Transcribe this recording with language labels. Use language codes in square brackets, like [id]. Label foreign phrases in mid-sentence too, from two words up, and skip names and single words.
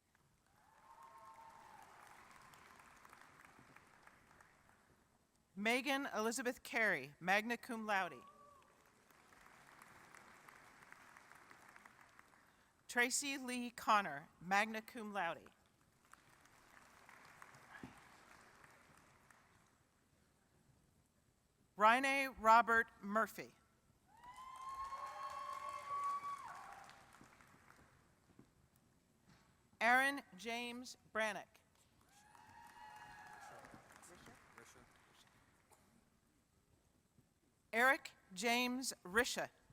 [en] Megan Elizabeth Carey, [la] magna cum laude. [en] Tracy Lee Connor, [la] magna cum laude. [en] Rene Robert Murphy. Aaron James Brannick. Eric James Risha.